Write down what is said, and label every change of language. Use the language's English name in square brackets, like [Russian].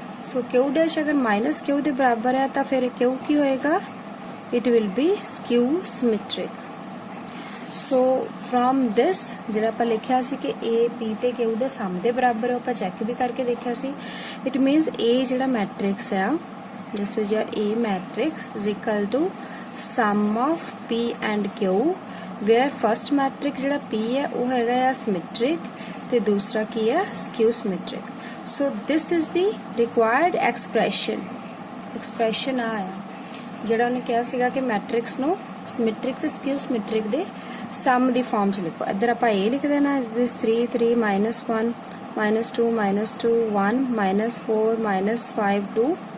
[Punjabi] So Q dash अगर minus Q ਦੇ ਬਰਾਬਰ ਹੈ ਤਾਂ ਫਿਰ Q ਕੀ ਹੋਏਗਾ. [English] It will be skew symmetric. So from this [Punjabi] ਜਿਹੜਾ ਆਪਾਂ ਲਿਖਿਆ ਸੀ ਕਿ A P ਤੇ Q ਦੇ ਸਮ ਦੇ ਬਰਾਬਰ ਹੈ ਆਪਾਂ ਚੈੱਕ ਵੀ ਕਰਕੇ ਦੇਖਿਆ ਸੀ. [English] It means A [Punjabi] ਜਿਹੜਾ ਮੈਟ੍ਰਿਕਸ ਹੈ [English] this is your A matrix is equal to sum of P and Q where first matrix [Punjabi] ਜਿਹੜਾ P ਹੈ ਉਹ ਹੈਗਾ ਆ [English] symmetric [Punjabi] ਤੇ ਦੂਸਰਾ ਕੀ ਹੈ [English] skew symmetric. So this is the required expression [Punjabi] ਆਇਆ ਜਿਹੜਾ ਉਹਨੇ ਕਿਹਾ ਸੀਗਾ ਕਿ ਮੈਟ੍ਰਿਕਸ ਨੂੰ ਸਿਮੈਟ੍ਰਿਕ ਤੇ ਸਕਿਊ ਸਿਮੈਟ੍ਰਿਕ ਦੇ ਸਮ ਦੀ ਫਾਰਮ 'ਚ ਲਿਖੋ. ਇੱਧਰ ਆਪਾਂ ਇਹ ਲਿਖ ਦੇਣਾ this 3 3 -1 -2 -2 1 -4 -5 2.